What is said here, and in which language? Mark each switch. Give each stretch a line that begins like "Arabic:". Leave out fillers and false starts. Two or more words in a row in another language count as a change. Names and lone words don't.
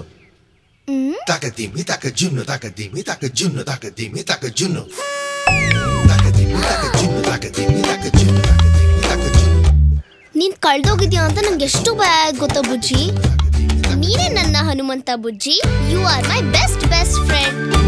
Kannada: Takadimi taka juno, takadimi taka juno, takadimi taka juno. Takadimi taka juno, takadimi taka juno, takadimi taka juno. ನೀನ್ ಕಳ್ದೋಗಿದ್ಯಾ ಅಂತ ನಂಗೆ ಎಷ್ಟು ಭಯ ಗೊತ್ತಾ ಬುಜ್ಜಿ. ನೀನೇ ನನ್ನ ಹನುಮಂತ ಬುಜ್ಜಿ.
English: you are my best friend.